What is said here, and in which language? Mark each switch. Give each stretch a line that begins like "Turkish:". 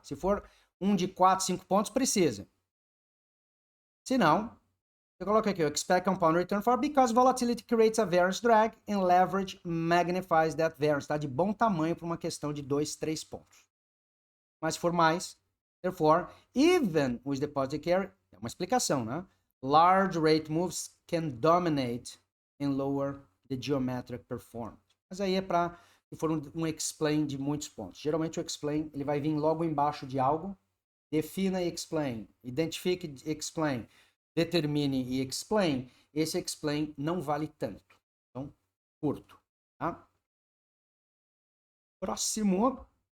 Portuguese: Se for um de 4, 5 pontos, precisa. Se não, você coloca aqui,
English: expect compound return for because volatility creates a variance drag and leverage magnifies that variance.
Portuguese: Tá de bom tamanho para uma questão de 2, 3 pontos. Mas se for mais,
English: therefore, even with deposit carry,
Portuguese: é uma explicação, né?
English: Large rate moves can dominate and lower the geometric performance.
Portuguese: Mas aí é para se for um explain de muitos pontos. Geralmente o explain ele vai vir logo embaixo de algo. Defina e explain. Identifique e explain. Determine e explain. Esse explain não vale tanto. Então, curto. Tá? Próximo.